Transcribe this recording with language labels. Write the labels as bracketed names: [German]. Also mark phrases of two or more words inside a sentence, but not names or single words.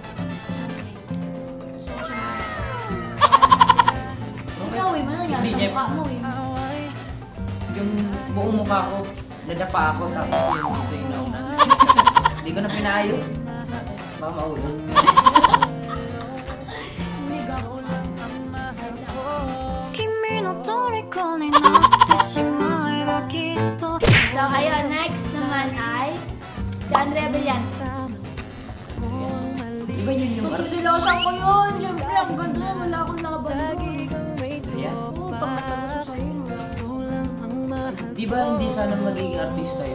[Filipino] So, ikaw eh, ano yan? Hindi Sa niya- mukha mo eh. Yung buong mukha ko, nadapa ako tapos yun dito inauna. Hindi ko na pinayos. Mama ulo. Hindi ka ako lang. [Japanese] 君の虜になってしまえばきっと [Filipino] So, ayun, next naman ay si Andrea Villante. Di ba yun yung Magsilosan ko yun. Siyempre, ang ganda. Wala akong laban doon. Ayan. Oo, pagkatapos ko sa'yo, wala akong... Di ba hindi sana magiging artista yun?